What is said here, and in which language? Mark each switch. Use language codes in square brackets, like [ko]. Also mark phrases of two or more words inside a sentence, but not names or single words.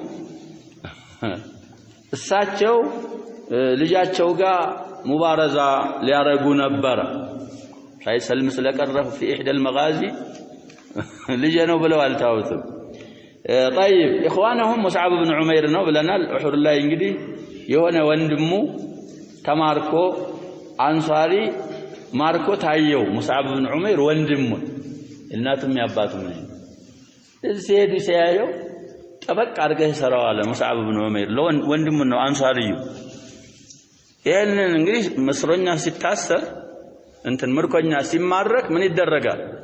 [am] እሳቸው ልጃቸው ጋር ሙባረዛ ሊያረጉ ነበር ሳይሰልም ስለቀረፉ [ar] في إحدى المغازي [am] ልጅ ነው ብለው አልታውትም [ar] طيب اخوانهم مصعب بن عمير [am] ነው ብለናል ኡሁድ ላይ እንግዲህ የሆነ ወንድሙ ተማርኮ አንሳሪ ማርኮ ታየው ሙስዓብ ብን ዑመይር ወንድሙ እናቱም ያባቱም ነው እዚህ ሄዱ ሲያየው ጠበቅ አድርገህ ሰራዋለ ሙስዓብ ብን ዑመይር ወንድሙ ነው አንሳሪዩ ይሄንን እንግዲህ መስሮኛ ሲታሰር እንትን ምርኮኛ ሲማረክ ምን ይደረጋል